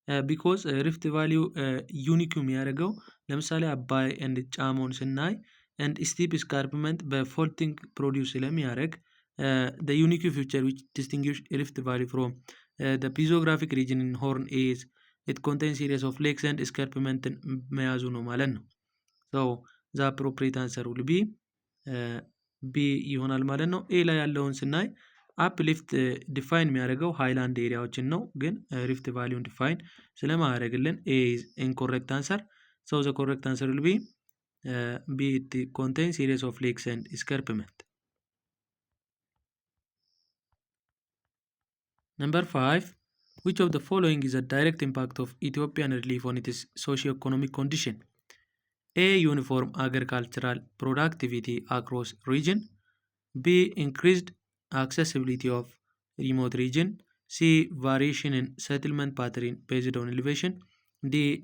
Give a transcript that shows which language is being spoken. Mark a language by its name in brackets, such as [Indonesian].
[English] Because ሪፍት ቫሊው ዩኒክ የሚያደርገው ለምሳሌ አባይ ኤንድ ጫሞን [Amharic] ስናይ ኤንድ ስቲፕ ስካርፕመንት በፎልቲንግ ፕሮዲውስ ስለሚያደርግ [English] the unique feature which distinguish Rift Valley from the physiographic region in Horn is it contains series of lakes and escarpment [Amharic] መያዙ ነው ማለት ነው። [English] so the appropriate answer will be B [Amharic] ይሆናል ማለት ነው። ኤ ላይ ያለውን ስናይ [English] አፕሊፍት ዲፋይን የሚያደርገው ሃይላንድ ኤሪያዎችን ነው፣ [Amharic] ግን ሪፍት ቫሊውን ዲፋይን ስለማያደርግልን [English] ኤ ኢዝ ኢንኮሬክት አንሰር። ሶ ዘ ኮሬክት አንሰር ዊል ቢ ኢት ኮንቴንስ ሲሪስ ኦፍ ሌክስ ኤንድ ስከርፕመንት። Number 5. Which of the following is a direct impact of Ethiopian relief on its socio-economic condition? A. Uniform agricultural productivity across region. B. Increased accessibility of remote region. C. Variation in settlement pattern based on elevation. D.